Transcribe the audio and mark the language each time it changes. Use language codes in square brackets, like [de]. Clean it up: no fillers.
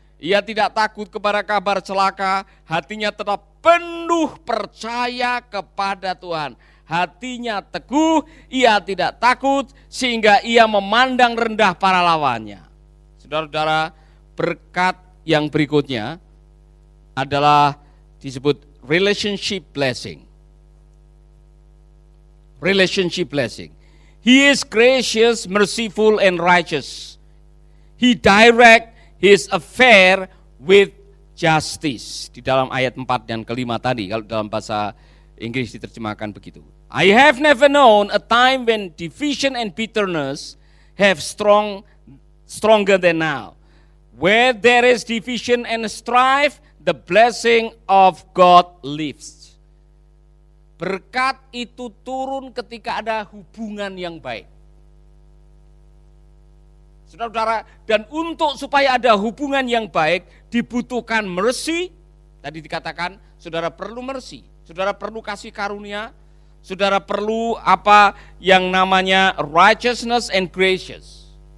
[id] Ia tidak takut kepada kabar celaka, hatinya tetap penuh percaya kepada Tuhan. Hatinya teguh, ia tidak takut sehingga ia memandang rendah para lawannya. Saudara-saudara, berkat yang berikutnya adalah disebut relationship blessing. [en] Relationship blessing. He is gracious, merciful, and righteous. He direct his affair with justice. [id] Di dalam ayat 4 dan kelima tadi, kalau dalam bahasa Inggris diterjemahkan begitu. [en] I have never known a time when division and bitterness have stronger than now. Where there is division and strife, the blessing of God lives. [id] Berkat itu turun ketika ada hubungan yang baik. Saudara-saudara, dan untuk supaya ada hubungan yang baik dibutuhkan mercy. Tadi dikatakan saudara perlu mercy, saudara perlu kasih karunia, saudara perlu apa yang namanya [en] righteousness and gracious.